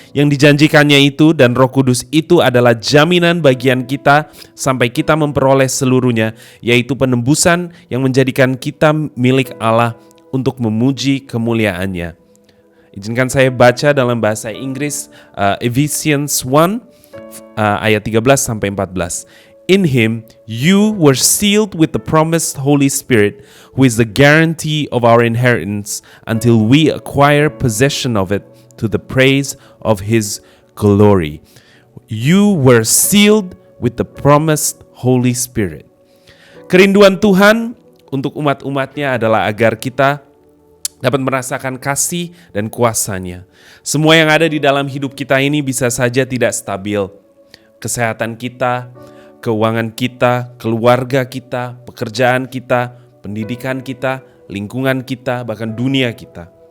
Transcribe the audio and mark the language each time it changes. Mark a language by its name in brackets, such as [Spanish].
[Indonesian] Yang dijanjikannya itu, dan Roh Kudus itu adalah jaminan bagian kita sampai kita memperoleh seluruhnya, yaitu penembusan yang menjadikan kita milik Allah untuk memuji kemuliaannya. Izinkan saya baca dalam bahasa Inggris Ephesians 1 ayat 13 sampai 14. [English] In Him you were sealed with the promised Holy Spirit, who is the guarantee of our inheritance until we acquire possession of it, to the praise of His glory. You were sealed with the promised Holy Spirit. [Indonesian] Kerinduan Tuhan untuk umat-umatnya adalah agar kita dapat merasakan kasih dan kuasa-Nya. Semua yang ada di dalam hidup kita ini bisa saja tidak stabil. Kesehatan kita, keuangan kita, keluarga kita, pekerjaan kita, pendidikan kita, lingkungan kita, bahkan dunia kita.